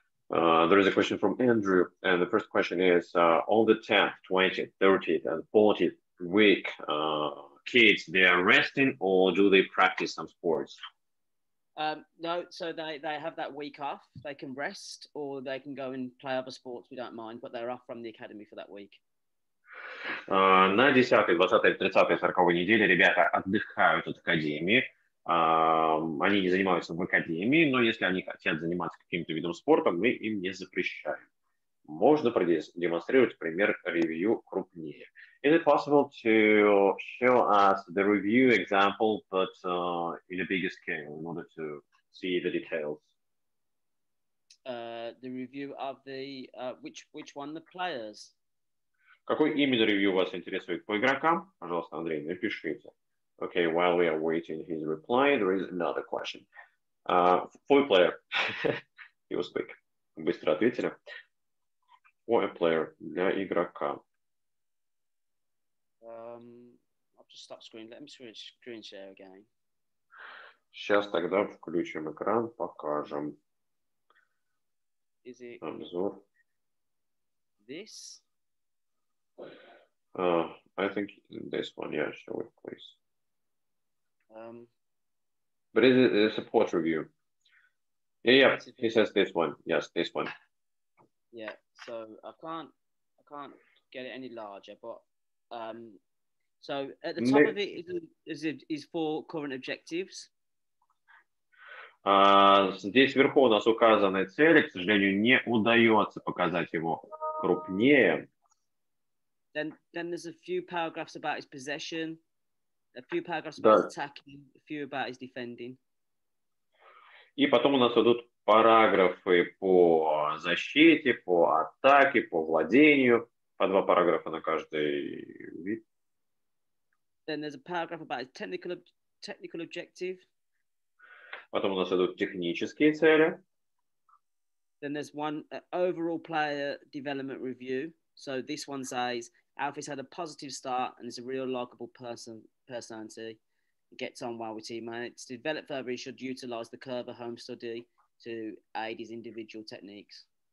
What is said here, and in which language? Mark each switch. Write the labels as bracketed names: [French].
[English] There is a question from Andrew, and the first question is, on the 10th, 20th, 30th, and 40th week, kids, they are resting, or do they practice some sports? No, so they have that week off. They can rest, or they can go and play other sports. We don't mind, but they're off from the academy for that week. [Russian] На 10-й, 20-й, 30-й, 40-й неделе ребята отдыхают от академии. Они не занимаются в академии, но если они хотят заниматься каким-то видом спорта, мы им не запрещаем. Можно продемонстрировать пример ревью крупнее. [English] Is it possible to show us the review example, but in a bigger scale, in order to see the details? The review of the which one? The players. [Russian] Какой именно ревью вас интересует по игрокам? Пожалуйста, Андрей, напишите. [English] Okay, while we are waiting his reply, there is another question. For a player, he was quick. [Russian] Быстро ответили. [English] For a player, [Russian] для игрока. [English] I'll just stop screen. Let me screen share again. [Russian] Сейчас тогда включим экран, покажем. [English] Is it [Russian] обзор? [English] This? I think this one, yeah, show it, please. But is it a support review? Yeah, he says this one. Yes, this one. Yeah, so I can't get it any larger, but so at the top of it is 4 current objectives. [Russian] Здесь вверху у нас указаны цели, к сожалению, не удается показать его крупнее. [English] Then there's a few paragraphs about his possession, a few paragraphs about his attacking, a few about his defending. [Russian] И потом у нас идут параграфы по защите, по атаке, по владению, по 2 параграфа на каждый вид. [English] Then there's a paragraph about his technical objective. [Russian] Потом у нас идут технические цели. [English] Then there's one overall player development review. So this one says Alfie's had a positive start and is a real likable personality. He gets on well with teammates. To develop further, he should utilize the Curve home study to aid his individual techniques.